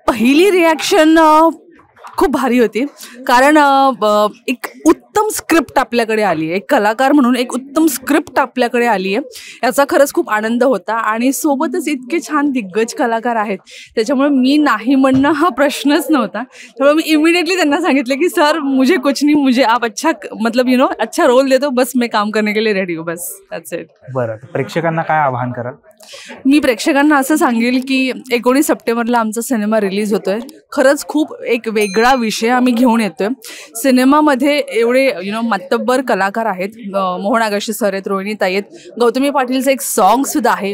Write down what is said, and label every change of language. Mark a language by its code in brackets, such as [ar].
[mr] पहिली रिॲक्शन खूप भारी होती. कारण एक उत्तम स्क्रिप्ट आपल्याकडे आली आहे, एक कलाकार म्हणून एक उत्तम स्क्रिप्ट आपल्याकडे आली आहे, याचा खरंच खूप आनंद होता. आणि सोबतच इतके छान दिग्गज कलाकार आहेत, त्याच्यामुळे मी नाही म्हणणं हा प्रश्नच नव्हता. त्यामुळे मी इमिडिएटली त्यांना सांगितलं की [hi] सर मुझे कुछ नहीं, मुझे आप अच्छा मतलब अच्छा रोल दे दो, बस मैं काम करने के लिए रेडी हूँ, बस [en] That's it. [mr] बरं, प्रेक्षकांना काय आवाहन कराल? मी प्रेक्षकांना असं सांगेल की 19 सप्टेंबरला आमचा सिनेमा रिलीज होतोय. खरंच खूप एक वेगळा विषय आम्ही घेऊन येतोय. सिनेमामध्ये एवढे मातब्बर कलाकार आहेत, मोहन आगाशे सर आहेत, रोहिणीताई आहेत, गौतमी पाटीलचं एक सॉन्ग सुद्धा आहे.